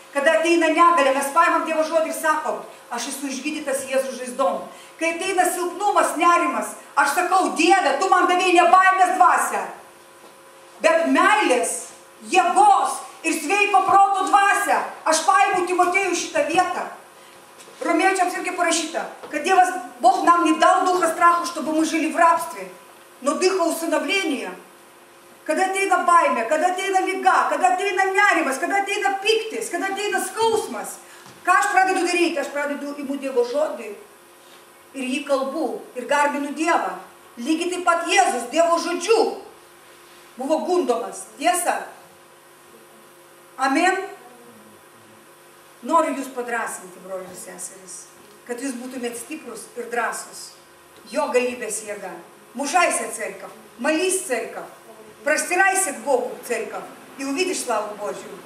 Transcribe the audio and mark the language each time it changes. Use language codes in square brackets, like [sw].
[lt] Kada ateina negalė, mes paimam Dievo žodį ir sakom, aš esu išgydytas Jėzų žaizdom. Kai ateina silpnumas, nerimas, aš sakau, Dieve, tu man davėjai ne baimės dvasią, bet meilės, jėgos ir sveiko proto dvasią. Aš paimu Timotėjų šitą vietą. Ромейчам irgi parašyta, kad Dievas, [ru] Бог нам не дал духа страха, чтобы мы жили в рабстве, но духа усыновления. [lt] Kada ateina baimė, kada ateina liga, kada ateina nerimas, kada ateina piktis, kada ateina skausmas. Ką aš pradedu daryti? Aš pradedu imu Dievo žodį ir jį kalbu ir garbinu Dievą. Lygiai taip pat Jėzus Dievo žodžiu buvo gundomas. Tiesa? Amen. Noriu jūs padrasinti, broliai ir seserys, kad jūs būtumėt stiprus ir drąsus. Jo galybės jėga. [ru] Мужайся, церковь, молись, церковь. Простирайся к Богу, церковь, и увидишь славу Божью.